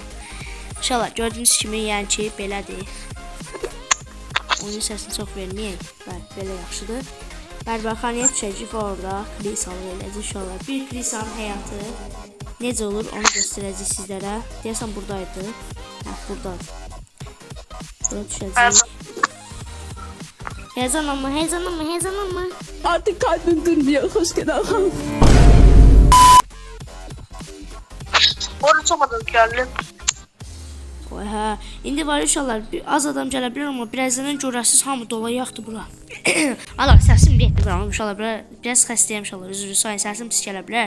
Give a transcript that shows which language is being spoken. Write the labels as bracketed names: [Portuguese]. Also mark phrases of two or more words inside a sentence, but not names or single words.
[Azerbaijani] İnşallah gördüyünüz kimi, yəni ki, belədir. Onun səsini çox verməyək. Bəli, belə yaxşıdır. Bərbəxanəyə düşəcək və orada Krisalı eləcək uşaqlar. Bir Krisanın həyatı necə olur onu göstərəcək sizlərə. Deyəsən buradaydı. Buradadır. Buraya düşəcək. [Turkish] Heyecanlanma. Artık kalbim durmuyor. Hoş geldin. [Azerbaijani] Onu çoxadan gəldim. Oy hə. İndi var uşaqlar, az adam gələ bilər amma birazdan görəsiz hamı dolayaqdı bura. Allah, səsim getdi bura uşaqlar. Biraz xəstəyəm uşaqlar. Üzrü sayın, səsim pis gələ bilər.